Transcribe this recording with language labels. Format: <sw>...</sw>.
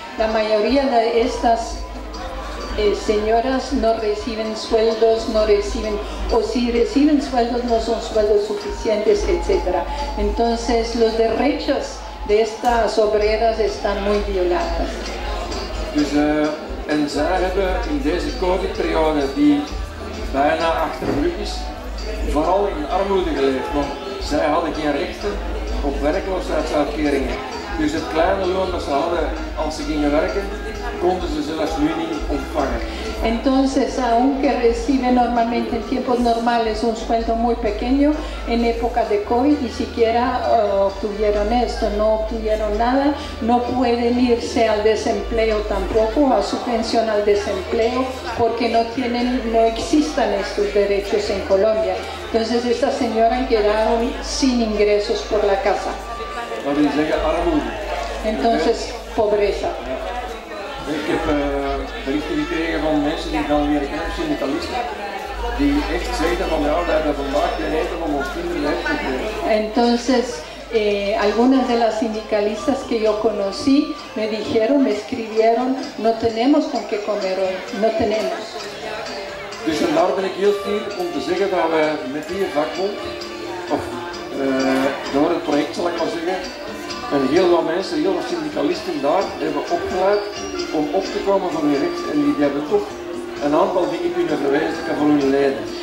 <es>La mayoría de estas señoras no reciben sueldos, o si reciben sueldos no son sueldos suficientes, etc. Entonces los derechos de estas obreras están muy violados.</es> <nl>Dus, en zij hebben in deze COVID-periode, die bijna achter de rug is, vooral in armoede geleefd, want zij hadden geen rechten op werkloosheidsuitkeringen. Dus het kleine loon dat ze hadden als ze gingen werken, konden ze zelfs nu niet ontvangen.</nl> <es>Entonces, aunque reciben normalmente en tiempos normales un sueldo muy pequeño, en época de COVID ni siquiera obtuvieron esto, no obtuvieron nada, no pueden irse al desempleo tampoco, a su pensión al desempleo, porque no existan estos derechos en Colombia. Entonces, estas señoras quedaron sin ingresos por la casa.</es> <nl>Dat wil zeggen armoede.</nl> <es>Entonces, pobreza.</es> <nl>Ik heb berichten gekregen van mensen die gaan leren kennen, syndicalisten, die echt zeggen van ja, wij hebben vandaag geen eten om ons kinderen te geven.</nl> <es>Entonces, algunas de las sindicalistas que yo conocí me dijeron, me escribieron, no tenemos con qué comer hoy, no tenemos.</es> <nl>Dus en daar ben ik heel fier om te zeggen dat wij met die vakbond, of door het project zal ik maar zeggen, en heel wat mensen, heel wat syndicalisten daar hebben opgeleid om op te komen voor hun recht, en die hebben toch een aantal dingen kunnen verwezenlijken voor hun leden.</nl>